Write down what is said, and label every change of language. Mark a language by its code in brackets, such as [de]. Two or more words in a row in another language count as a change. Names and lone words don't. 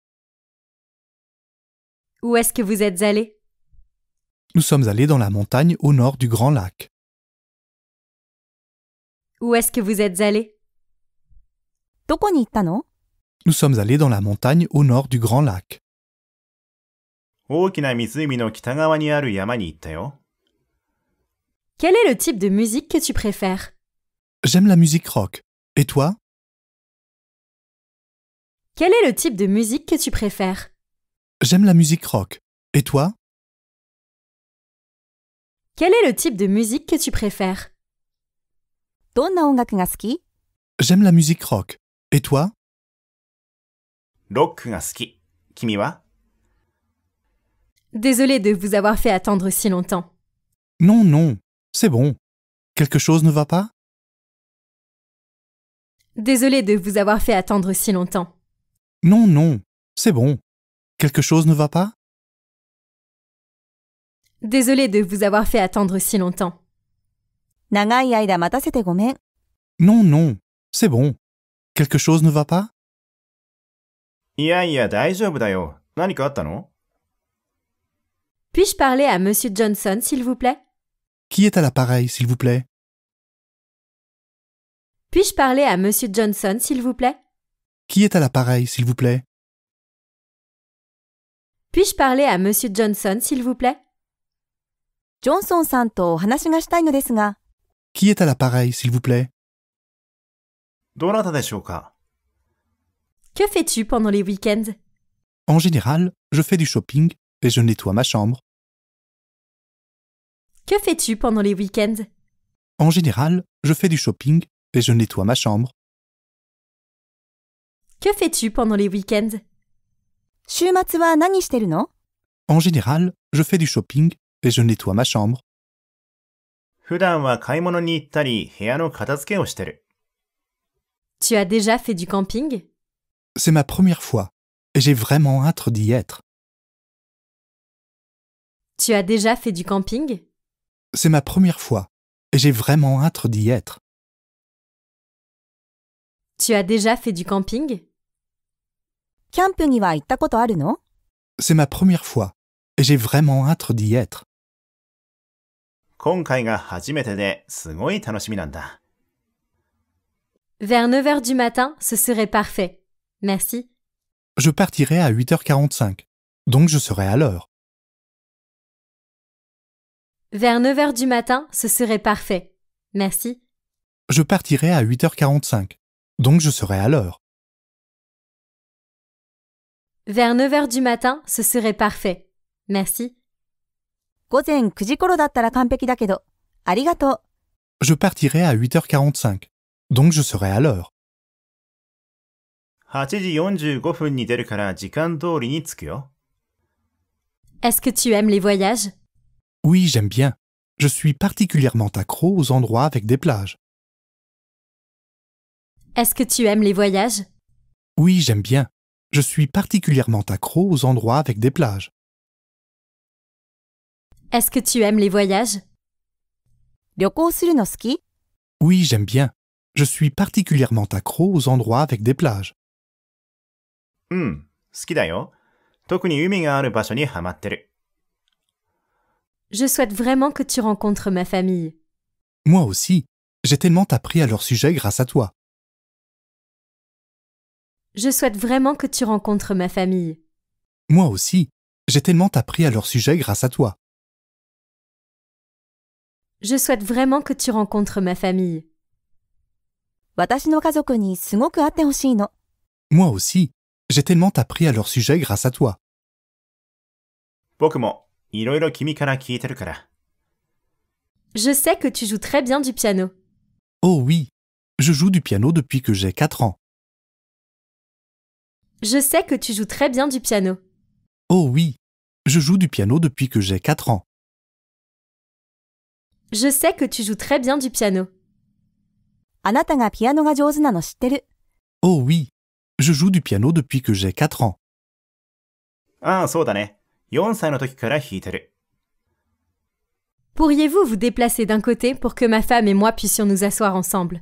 [fr] Où est-ce que vous êtes allés? Nous sommes allés dans la montagne au nord du Grand Lac. Où est-ce que vous êtes allés? [ja] どこに行ったの？ [fr] Nous sommes allés dans la montagne au nord du Grand Lac. [ja] 大きな湖の北側にある山に行ったよ。 [fr] Quel est le type de musique que tu préfères? J'aime la musique rock. Et toi? Quel est le type de musique que tu préfères? J'aime la musique rock. Et toi? Quel est le type de musique que tu préfères? [ja] どんな音楽が好き？ [fr] J'aime la musique rock. Et toi? [ja] ロックが好き。君は？ [fr] Désolé de vous avoir fait attendre si longtemps. Non, non. C'est bon. Quelque chose ne va pas? Désolé de vous avoir fait attendre si longtemps. Non, non. C'est bon. Quelque chose ne va pas? Désolé de vous avoir fait attendre si longtemps. [ja] 長い間待たせてごめん。 [fr] Non, non. C'est bon. Quelque chose ne va pas? [ja] いやいや大丈夫だよ。何かあったの？ [fr] Puis-je parler à Monsieur Johnson, s'il vous plaît? Qui est à l'appareil, s'il vous plaît? Puis-je parler à Monsieur Johnson, s'il vous plaît? Qui est à l'appareil, s'il vous plaît? Puis-je parler à Monsieur Johnson, s'il vous plaît? [ja] ジョンソンさんとお話がしたいのですが。 [fr] Qui est à l'appareil, s'il vous plaît? [ja] どなたでしょうか？ [fr] Que fais-tu pendant les week-ends? En général, je fais du shopping et je nettoie ma chambre. Que fais-tu pendant les week-ends? En général, je fais du shopping et je nettoie ma chambre. Que fais-tu pendant les week-ends? [ja] 週末は何してるの？ [fr] En général, je fais du shopping et je nettoie ma chambre. [ja] 普段は買い物に行ったり、部屋の片付けをしてる。 [fr] Tu as déjà fait du camping? C'est ma première fois et j'ai vraiment hâte d'y être. Tu as déjà fait du camping? C'est ma première fois et j'ai vraiment hâte d'y être. Tu as déjà fait du camping? [ja] キャンプには行ったことあるの？ [fr] C'est ma première fois et j'ai vraiment hâte d'y être. [ja] 今回が初めてですごい楽しみなんだ。 [fr] Vers 9 heures du matin, ce serait parfait. Merci. Je partirai à 8h45, donc je serai à l'heure. Vers 9 heures du matin, ce serait parfait. Merci. Je partirai à 8h45, donc je serai à l'heure. Vers 9 heures du matin, ce serait parfait. Merci. [ja] 午前9時頃だったら完璧だけど、ありがとう。 [fr] Je partirai à 8h45, donc je serai à l'heure. [ja] 8 時45分に出るから時間通りに着くよ。 [fr] Est-ce que tu aimes les voyages? Oui, j'aime bien. Je suis particulièrement accro aux endroits avec des plages. Est-ce que tu aimes les voyages? Oui, j'aime bien. Je suis particulièrement accro aux endroits avec des plages. Est-ce que tu aimes les voyages? [ja] 旅行するの好き？ [fr] Oui, j'aime bien. Je suis particulièrement accro aux endroits avec des plages. [ja] うん、好きだよ。特に海がある場所にハマってる。 [fr] Je souhaite vraiment que tu rencontres ma famille. Moi aussi. J'ai tellement appris à leur sujet grâce à toi. Je souhaite vraiment que tu rencontres ma famille. Moi aussi. J'ai tellement appris à leur sujet grâce à toi. Je souhaite vraiment que tu rencontres ma famille. [ja] 私の家族にすごく会ってほしいの。 [fr] Moi aussi, j'ai tellement appris à leur sujet grâce à toi. [ja] 僕もいろいろ君から聞いてるから。 [fr] Je sais que tu joues très bien du piano. Oh oui, je joue du piano depuis que j'ai 4 ans. Je sais que tu joues très bien du piano. Oh oui, je joue du piano depuis que j'ai 4 ans. Je sais que tu joues très bien du piano. [ja] あなたがピアノが上手なの知ってる。 [fr] Oh oui, je joue du piano depuis que j'ai 4 ans. [ja] ああ、そうだね。4歳の時から弾いてる。 [fr] Pourriez-vous vous déplacer d'un côté pour que ma femme et moi puissions nous asseoir ensemble?